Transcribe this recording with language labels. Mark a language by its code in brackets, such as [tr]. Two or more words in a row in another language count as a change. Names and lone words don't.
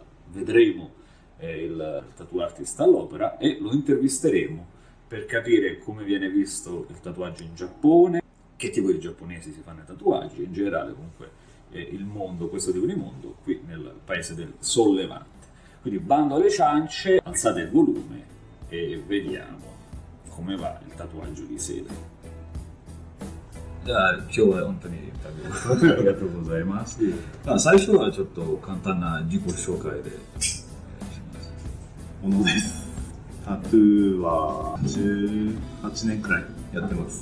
[it] Vedremo il [en] tattoo artist [it] all'opera e lo intervisteremo per capire come viene visto il tatuaggio in Giappone, che tipo di giapponesi si fanno i tatuaggi, in generale comunque il mondo, questo tipo di mondo, qui nel paese del sollevante. Quindi bando alle ciance, alzate il volume e vediamo come va il tatuaggio di Sele. [ja] じゃあ今日は本当にインタビューありがとうございます。最初はちょっと簡単な自己紹介でものです。タトゥーは18年くらいやってます。